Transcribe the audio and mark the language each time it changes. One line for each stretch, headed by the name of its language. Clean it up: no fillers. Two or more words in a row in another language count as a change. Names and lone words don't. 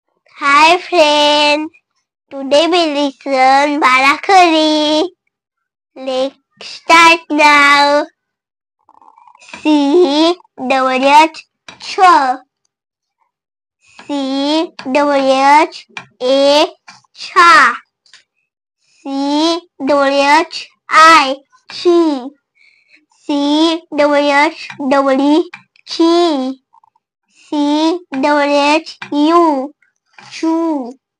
English: Hi friend, today we listen Barakari. Let's start now. C double H ch. C double H A cha. C double H I chi. C double H double E chi. C double H U chu.